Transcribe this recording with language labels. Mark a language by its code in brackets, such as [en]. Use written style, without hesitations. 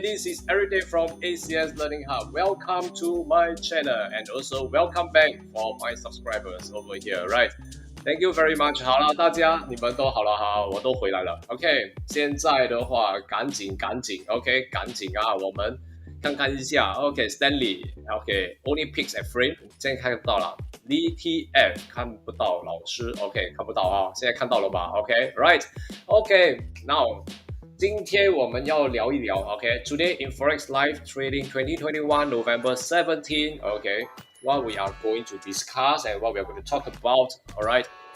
[en] This is Everyday from ACS Learning Hub. Welcome to my channel and also welcome back for my subscribers over here. Right. Thank you very much. [zh] 好了，大家你们都好了哈，我都回来了。OK， 现在的话赶紧 ，OK， 赶紧啊，我们看看一下。 [en] OK，Stanley，OK，Only picks at frame， [zh] 现在看到了。 DTF 看不到，老师 OK 看不到啊，现在看到了吧 [en] ？OK，Right，OK，Now， [zh] 今天我们要聊一聊 [en] OK，Today in Forex Live Trading 2021 November 17 OK。What we are going to discuss and what we are going to talk about, all right?